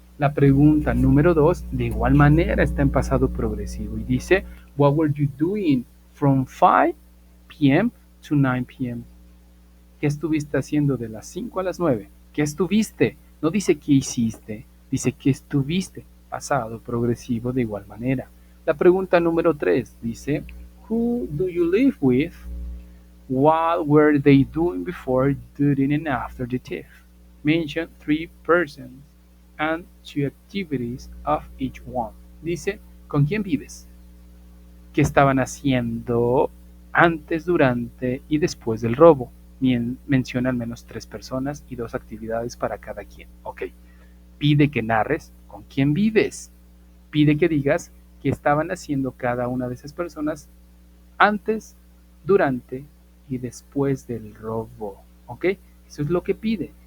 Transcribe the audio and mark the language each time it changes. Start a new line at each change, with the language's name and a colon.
Spanish: La pregunta número 2, de igual manera, está en pasado progresivo y dice,
English: what were you doing from 5 p.m. to 9 p.m.?
Spanish: ¿Qué estuviste haciendo de las 5 a las 9? ¿Qué estuviste? No dice qué hiciste, dice qué estuviste. Pasado progresivo de igual manera. La pregunta número 3 dice,
English: who do you live with? What were they doing before, during, and after the thief? Mention 3 persons and 2 activities of each one.
Spanish: Dice, ¿con quién vives? ¿Qué estaban haciendo antes, durante y después del robo? Menciona al menos 3 personas y 2 actividades para cada quien. Ok. Pide que narres con quién vives. Pide que digas qué estaban haciendo cada una de esas personas antes, durante y después del robo. ¿Ok? Eso es lo que pide.